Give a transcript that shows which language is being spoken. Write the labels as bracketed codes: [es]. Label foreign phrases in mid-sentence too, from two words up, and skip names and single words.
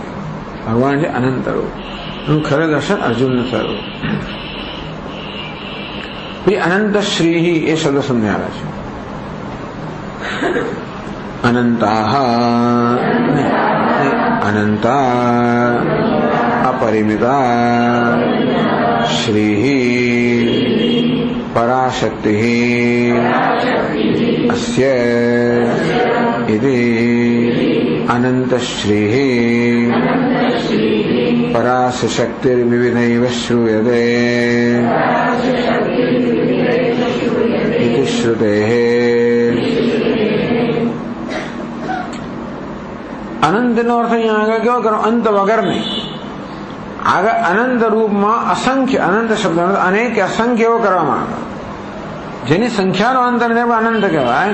[gu] ભગવાન છે અનંત રૂપ. એનું ખરે દર્શન અર્જુનને થયું. અનંત શ્રી એ શબ્દ સમજાવે છે. [sa] अनन्ता अनन्ता अपरिमिता श्रीः पराशक्तिः अस्य इति अनन्तश्रीः पराशक्तिर्विविधैव श्रूयते इति श्रुतेः। [gu] અનંતનો અર્થ અહીંયા આગળ કેવો કરો? અંત વગર નહીં. આગળ અનંત રૂપમાં અસંખ્ય, અનંત શબ્દ અનેક અસંખ્ય એવો કરવામાં આવે, જેની સંખ્યાનો અંત અનંત કહેવાય.